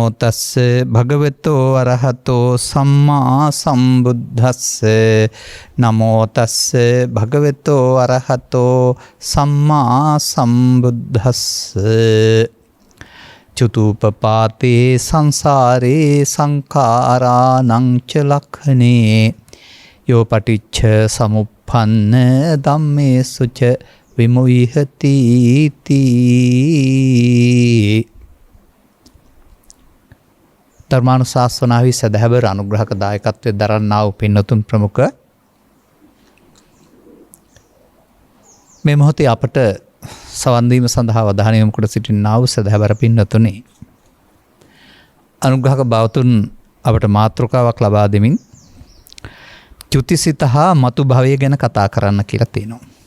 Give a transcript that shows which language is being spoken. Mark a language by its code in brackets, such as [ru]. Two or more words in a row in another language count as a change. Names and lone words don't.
[pi] තස්සේ භගවතෝ අරහතෝ සම්මා සම්බුද්දස්සේ නමෝ තස්සේ භගවතෝ අරහතෝ සම්මා සම්බුද්දස්සේ චතුප්පපාතේ සංසාරේ සංඛාරානං ච ලක්ඛනේ යෝ පටිච්ච සමුප්පන්න ධම්මේසු ච විමුහ්‍යති තී. [si] ධර්මානුශාසනාවේ සදහබර අනුග්‍රහක දායකත්වයෙන් දරන්නා වූ පින්වතුන් ප්‍රමුඛ මේ මොහොතේ අපට සවන් දීම සඳහා වදාහන යොමු කොට සිටිනා වූ සදහබර පින්වතුනි, අනුග්‍රහක බවතුන් අපට මාතෘකාවක් ලබා දෙමින් චුතිසිත හා මතු භවය ගැන කතා කරන්න කියලා තියෙනවා.